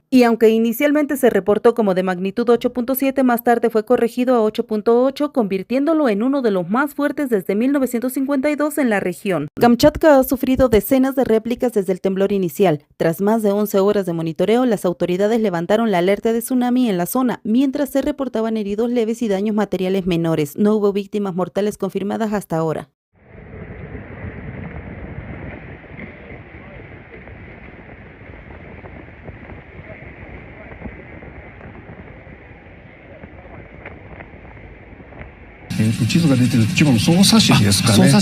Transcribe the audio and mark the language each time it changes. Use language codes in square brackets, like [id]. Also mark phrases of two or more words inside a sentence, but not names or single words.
[es] Y aunque inicialmente se reportó como de magnitud 8.7, más tarde fue corregido a 8.8, convirtiéndolo en uno de los más fuertes desde 1952 en la región. Kamchatka ha sufrido decenas de réplicas desde el temblor inicial. Tras más de 11 horas de monitoreo, las autoridades levantaron la alerta de tsunami en la zona, mientras se reportaban heridos leves y daños materiales menores. No hubo víctimas mortales confirmadas hasta ahora. [ja] 地図が出てる千葉の匝瑳市ですかね。